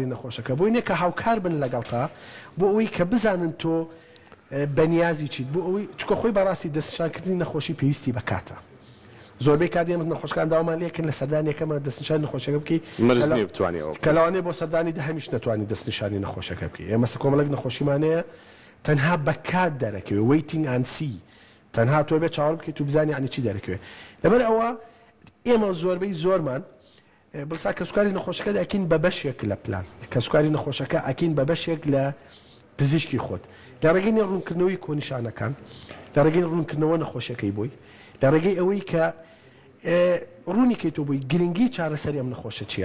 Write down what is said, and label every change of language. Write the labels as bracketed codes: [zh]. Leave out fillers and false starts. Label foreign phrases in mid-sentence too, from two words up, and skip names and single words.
[ckb] نەخۆشەکە بۆ اینە کە هاوکار بن لەگەڵتا بۆ ئەوەی کە بزانن تۆ بەنیازی چیت بۆ ئەوەی چکە خۆی بەڕاستی دەستنیشانکردنی نەخۆشی پێویستی بەکاتە زۆربەی کات ئێمە نەخۆشەکان داوامان لێکن لە سەردانیەکەمە دەستنیشانی نەخۆشەکە بکەی کە لەوانەیە بۆ سەردانی هەمیش نەتوانی دەستنیشانی نەخۆشەکە بکەی ئێمە کۆمەڵێک نەخۆشیمانەیە تەنها بەکات دەرەکەوێ [en] waiting and see [ckb] تەنها تۆ بێ چاوەڕ بکەیت و بزانی عنی چی دەرەکەوێ لەبەر ئەوە ئێمە زۆربەی زۆرمان بڵسا کە سوکاری نەخۆشەکە ئەکەین بە بەشێک لە پلان کە سوکاری نەخۆشەکە ئەکەین بە بەشێک لە پزیشکی خۆت لە ڕێگەی ڕوونکردنەوەی کۆنیشانەکان لە ڕێگەی ڕوونکردنەوە نەخۆشیەکەی بووی لە ڕێگەی ئەوەی کە ڕوونی کەیتۆ بووی گرنگی چارەسەری ئەم نەخۆشە چییە؟